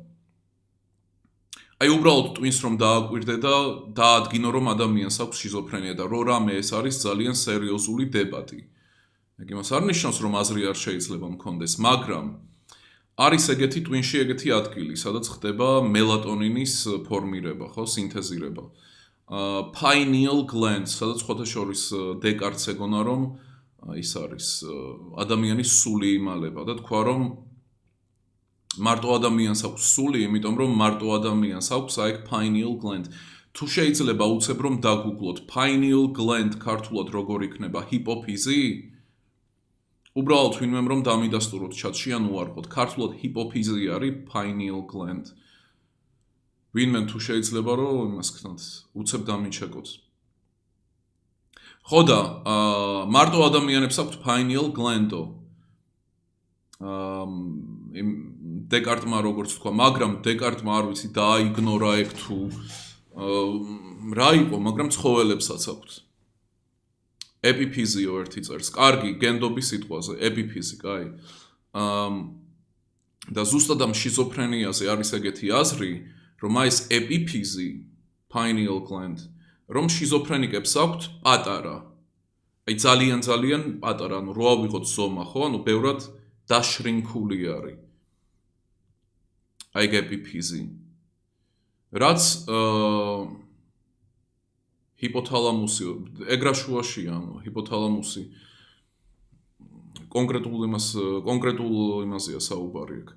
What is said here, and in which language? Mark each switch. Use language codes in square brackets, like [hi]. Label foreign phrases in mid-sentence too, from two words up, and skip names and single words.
[ka] აი უბრალოდ ტვინს რომ დააკვირდე და დაადგინო რომ ადამიანს აქვს შიზოფრენია და რო რამე ეს არის ძალიან სერიოზული დებატი. ეგ იმას არ ნიშნავს რომ აზრი არ შეიძლება მქონდეს, მაგრამ არის ეგეთი ტვინში ეგეთი ადგილი, სადაც ხდება მელატონინის ფორმირება, ხო, სინთეზირება. [en] Pineal gland, [ka] სადაც ხოთაშორის დეკარტს ეგონა რომ ის არის ადამიანის სული იმალება და თქვა რომ მარტო ადამიანს აქვს სული, იმიტომ რომ მარტო ადამიანს აქვს აი [en] pineal gland. [ka] თუ შეიძლება უცებ რომ დაგუგლოთ [en] pineal gland [ka] ქართულად როგორ იქნება ჰიპოფიზი? უბრალოდ ვინმე რომ დამიდასტუროთ ჩატში ან უარყოთ. ქართულად ჰიპოფიზი არის [en] pineal gland. [ka] ვინმე თუ შეიძლება რომ იმას ქნათ, უცებ დამიჩეკოთ. ხო და მარტო ადამიანებს აქვს [en] pineal gland- [ka] ო. დეკარტმა როგორც თქვა, მაგრამ დეკარტმა არ ვიცი დააიგნორა ეგ თუ რა იყო, მაგრამ ცხოველებსაც აქვს. ეპიფიზიო ერთი წერს. კარგი, გენდობის სიტყვაზე, ეპიფიზი, კაი. და ზუსტად ამ შიზოფრენიაზე არის ეგეთი აზრი, რომ აი ეს ეპიფიზი, [en] pineal gland, [ka] რომ შიზოფრენიკებს აქვთ პატარა. აი ძალიან პატარა, ანუ რო ავიღოთ ზომა, ხო? ანუ ბევრად დაშრინქული არის. აი ეპიფიზი. რაც ჰიპოთალამუსი, ეგრაშუაში, ანუ ჰიპოთალამუსი კონკრეტულ იმაზეა საუბარი აქ.